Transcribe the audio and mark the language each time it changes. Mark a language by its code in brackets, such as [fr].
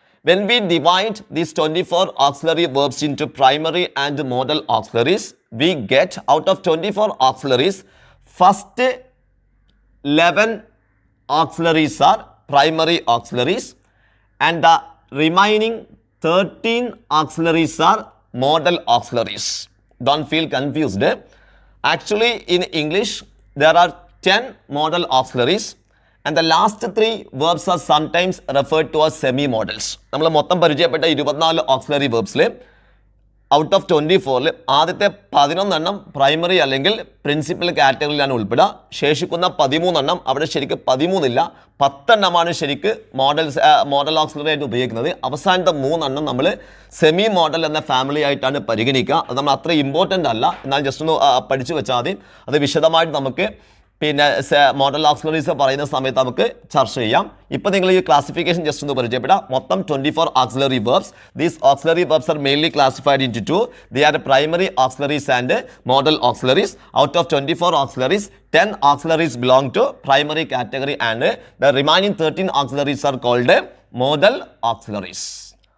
[en] When we divide these 24 auxiliary verbs into primary and modal auxiliaries, we get out of 24 auxiliaries, first 11 auxiliaries are primary auxiliaries and the remaining 13 auxiliaries are modal auxiliaries. Don't feel confused. Actually, in English, there are 10 modal auxiliaries and the last 3 verbs are sometimes referred to as semi-modals. [ml] നമ്മൾ മൊത്തം പരിചയപ്പെട്ട 24 auxiliary verbs out of 24 ആദ്യത്തെ 11 primary അല്ലെങ്കിൽ principal കാറ്റഗറിയിലാണ് ഉൾപ്പെടുക. ശേഷിക്കുന്ന 13 അവിടെ ശരിക്കും 13 ഇല്ല, 10 ശരിക്ക് മോഡൽ ഓക്സിലറി ആയിട്ട് ഉപയോഗിക്കുന്നത്. അവസാനത്തെ 3 നമ്മൾ സെമി മോഡൽ എന്ന ഫാമിലി ആയിട്ടാണ് പരിഗണിക്കുക. അത് നമ്മൾ അത്ര ഇമ്പോർട്ടൻ്റ് അല്ല, എന്നാൽ ജസ്റ്റ് ഒന്ന് പഠിച്ചു വെച്ചാൽ മതി. അത് വിശദമായിട്ട് നമുക്ക് പിന്നെ മോഡൽ ഓക്സിലറീസ് പറയുന്ന സമയത്ത് നമുക്ക് ചർച്ച ചെയ്യാം. ഇപ്പോൾ നിങ്ങൾ ഈ ക്ലാസിഫിക്കേഷൻ ജസ്റ്റ് ഒന്ന് പരിചയപ്പെടാം. [en] മൊത്തം 24 auxiliary verbs. These auxiliary verbs are mainly classified into 2. They are primary auxiliaries and modal auxiliaries. Out of 24 auxiliaries, 10 auxiliaries belong to primary category and the remaining 13 auxiliaries are called modal auxiliaries.